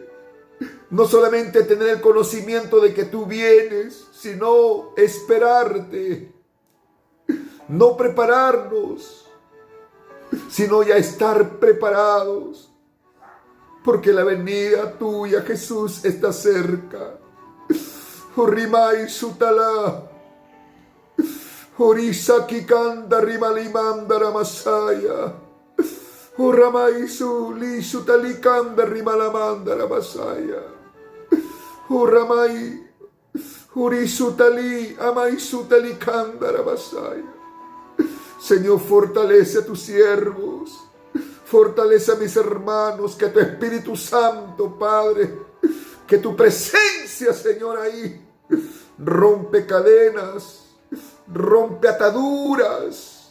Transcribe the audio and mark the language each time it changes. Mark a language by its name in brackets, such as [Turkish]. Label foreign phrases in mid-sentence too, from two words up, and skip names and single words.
[Spanish] No solamente tener el conocimiento de que tú vienes, sino esperarte. No prepararnos, sino ya estar preparados. Porque la venida tuya, Jesús, está cerca. Orimai sutala. Orisaki kanda rimalimanda ramasaya. Oramaisu li sutalikanda rimalamanda ramasaya. Oramai urisutali amaisutalikanda ramasaya. Señor, fortalece a tus siervos. Fortalece a mis hermanos, que tu Espíritu Santo, Padre, que tu presencia, Señor, ahí rompe cadenas, rompe ataduras.